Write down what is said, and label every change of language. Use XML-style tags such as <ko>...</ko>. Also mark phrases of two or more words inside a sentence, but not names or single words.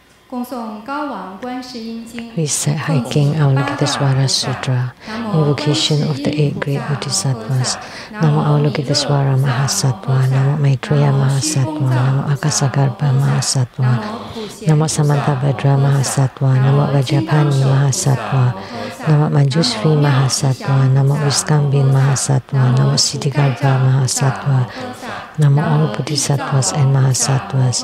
<en>Recite hiking Avalokitesvara Sutra, invocation of the 8 great Bodhisattvas.</en> <sa>Namo Avalokitesvara Mahasattva, Namo Maitreya Mahasattva, Namo Akasagarbha Mahasattva, Namo Samantabhadra Mahasattva, Namo Vajrapani Mahasattva, Namo Manjushri Mahasattva, Namo Viskambin Mahasattva, Namo Siddhigarbha Mahasattva, Namo all Bodhisattvas and Mahasattvas.</sa>